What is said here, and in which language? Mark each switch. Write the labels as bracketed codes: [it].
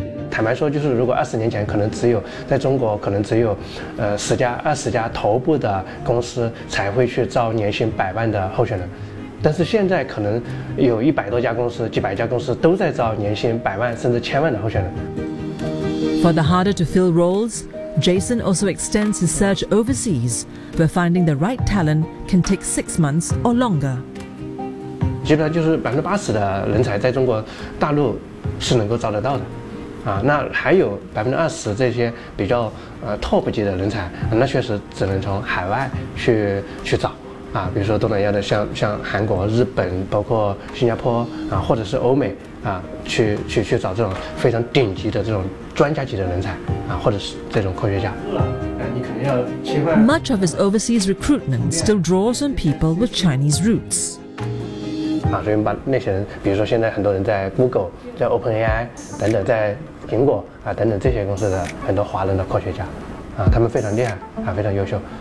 [zh] 坦白说，就是如果20年前可能只有在中国，可能只有10家、20家头部的公司才会去招年薪百万的候选人，但是现在可能有100多家公司、几百家公司都在招年薪百万甚至千万的候选人。 [en] For the harder to fill roles, Jason also extends his search overseas, where finding the right talent can take 6 months or longer. [zh] 基本上就是80%的人才在中国大陆是能够招得到的。啊，那还有20%这些比较top 级的人才，那确实只能从海外去找，啊，比如说东南亚的像韩国、日本，包括新加坡啊，或者是欧美啊，去找这种非常顶级的这种专家级的人才啊，或者是这种科学家。 [en] Much of his overseas recruitment still draws on people with Chinese roots. [zh] 啊，所以把那些人，比如说现在很多人在 Google、在 OpenAI 等等，在苹果啊等等这些公司的很多华人的科学家，啊，他们非常厉害，啊，非常优秀。